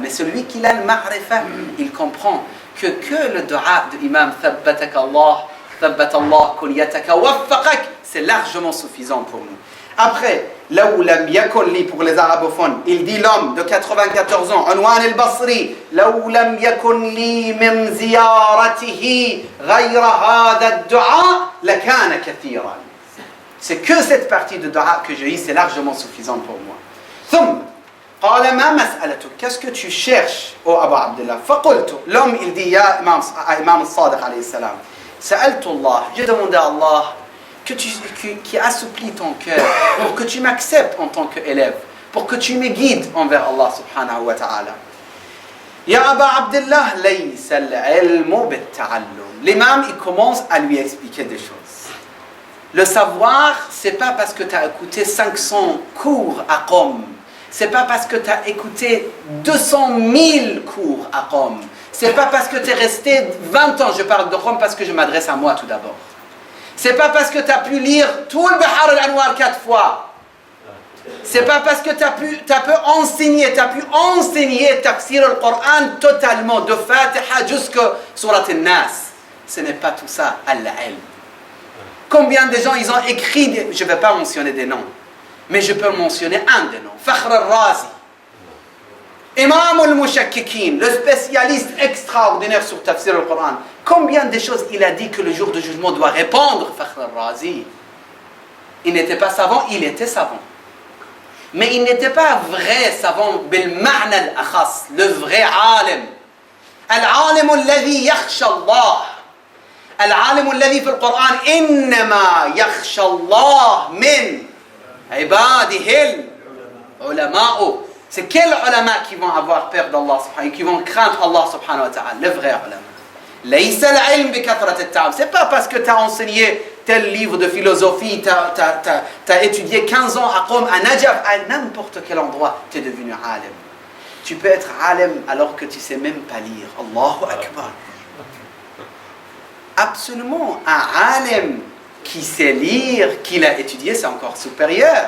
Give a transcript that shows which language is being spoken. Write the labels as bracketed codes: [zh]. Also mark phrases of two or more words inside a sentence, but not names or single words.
[fr] Mais celui qui a le ma'rifa, il comprend que le dua de l'imam [ar] ثبتك الله، ثبت الله، كلياتك، وفقك, [fr] c'est largement suffisant pour nous. Après, là où [ar] لم يكن لي [fr] pour les arabophones, il dit l'homme de 94 ans, Anwan al-Basri, là où [ar] لم يكن لي من زيارته غير هذا الدعاء لكان كثيرا. [fr] C'est que cette partie de dua que j'ai eue, c'est largement suffisant pour moi. [ar] ثم قال ما مسألتك, [fr] qu'est-ce que tu cherches, ô Abu Abdullah? فقلت, l'homme il dit, [ar] يا إمام الصادق عليه السلام، سألت الله, [fr] j'ai demandé à Allah qui assouplit ton cœur, pour que tu m'acceptes en tant qu'élève, pour que tu me guides envers Allah [ar] سبحانه وتعالى. يا أبا عبد الله، ليس العلم بالتعلم. [fr] L'imam, il commence à lui expliquer des choses. Le savoir, c'est pas parce que tu as écouté 500 cours à Qom. C'est pas parce que tu as écouté 200 000 cours à Qom. C'est pas parce que tu es resté 20 ans, je parle de Qom parce que je m'adresse à moi tout d'abord. C'est pas parce que tu as pu lire tout le Bihar al-Anwar 4 fois. C'est pas parce que tu as pu enseigner Tafsir al-Qur'an totalement, de Fatiha jusqu'à Surat al-Nas. Ce n'est pas tout ça, al-ilm. Combien de gens ils ont écrit, je ne vais pas mentionner des noms, mais je peux mentionner un des noms, Fakhr al-Razi, Imam al-Mushakkikin, le spécialiste extraordinaire sur Tafsir al-Qur'an. Combien de choses il a dit que le jour du jugement doit répondre, Fakhr al-Razi. Il n'était pas savant, il était savant. Mais il n'était pas vrai savant, [ar] بالمعنى الأخص, [fr] le vrai alim. [ar] العالم الذي يخشى الله. العالم الذي في القرآن، إنما يخشى الله من عباده العلماء. [fr] C'est quels ulama qui vont avoir peur d'Allah subhanahu, qui vont craindre Allah [ar] سبحانه وتعالى, [fr] le vrai ulama. [ar] ليس العلم بكثرة الطعام. [fr] C'est pas parce que tu as enseigné tel livre de philosophie, tu as étudié 15 ans à Qom, à Najaf, à n'importe quel endroit, tu es devenu alim. Tu peux être alim alors que tu ne sais même pas lire. [ar] الله أكبر. [fr] Absolument, un alim qui sait lire, qui l'a étudié, c'est encore supérieur.